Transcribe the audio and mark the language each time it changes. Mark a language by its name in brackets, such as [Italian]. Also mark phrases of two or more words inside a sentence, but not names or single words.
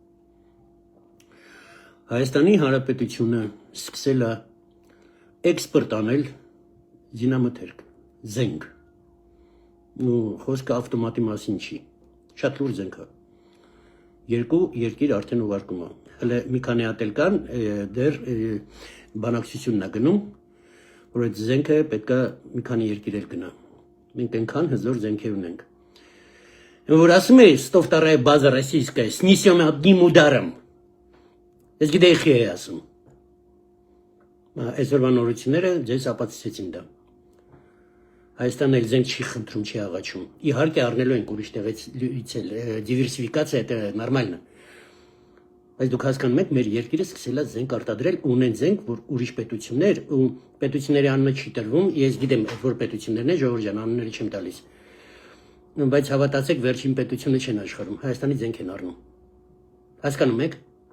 [Armenian] Հայաստանի Հանրապետությունը սկսել է էքսպորտ անել զինամթերք, զենք։ Ու խոսքը ավտոմատի մասին չի։ Շատ լուրջ զենք է։ Երկու երկիր արդեն ուղարկում է։ Հələ մի քանի հատ էլ կան, դեռ բանակցությունն է гնում, որ այդ զենքը պետք է մի քանի երկիր էլ գնա։ Մենք այնքան հզոր զենքեր ունենք։ Որ ասում է, [Russian] что вторая база российская снесем одним ударом։ [Armenian] Ես գիտեի խի է ասում։ Այսօրվա նորությունները ձեզ ապացուցեցին դա։ Հայաստանը էլ զենք չի խնդրում, չի աղաչում։ Իհարկե առնելու են ուրիշ տեղից լույցել, դիվերսիֆիկացիա դա նորմալն է։ Բայց դուք հասկանում եք, մեր երկիրը սկսել է զենք արտադրել, ունեն զենք, որ ուրիշ պետություններ ու պետությունների անունը չի տրվում, ես գիտեմ, որ պետություններն են, ժողովուրդ ջան, անունները չեմ տալիս։ Բայց հավատացեք, վերջին պետությունը չեն աշխարհում, Հայաստանի զենք են առնում։ Հասկանում եք։